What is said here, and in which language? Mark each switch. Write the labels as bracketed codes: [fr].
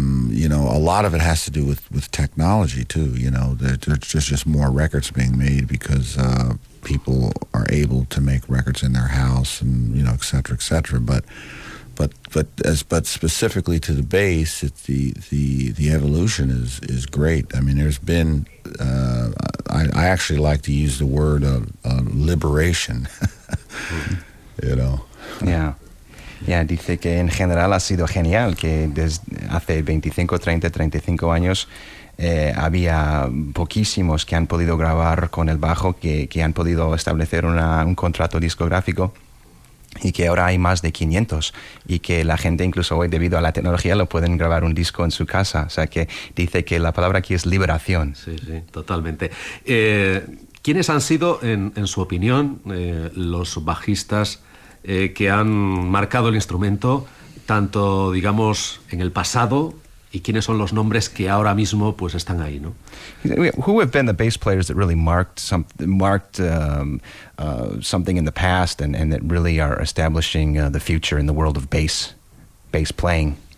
[en] You know, a lot of it has to do with technology too. You know, there's just more records being made because people are able to make records in their house, and you know, et cetera, et cetera. But specifically to the bass, the evolution is great. I mean, there's been I actually like to use the word liberation. You know. Yeah. [es] Yeah, dice que en general ha sido genial, que desde hace 25, 30, 35 años había poquísimos que han podido grabar con el bajo, que han podido establecer un contrato discográfico. y que ahora hay más de 500 y que la gente incluso hoy debido a la tecnología lo pueden grabar un disco en su casa. O sea que dice que la palabra aquí es liberación. Sí, sí, totalmente. ¿Quiénes han sido, en su opinión, los bajistas que han marcado el instrumento tanto, digamos, en el pasado? ¿Y quiénes son los nombres que ahora mismo pues están ahí, ¿no? [en] Who have been the bass players that really marked something in the past and that really are establishing the future in the world of bass playing?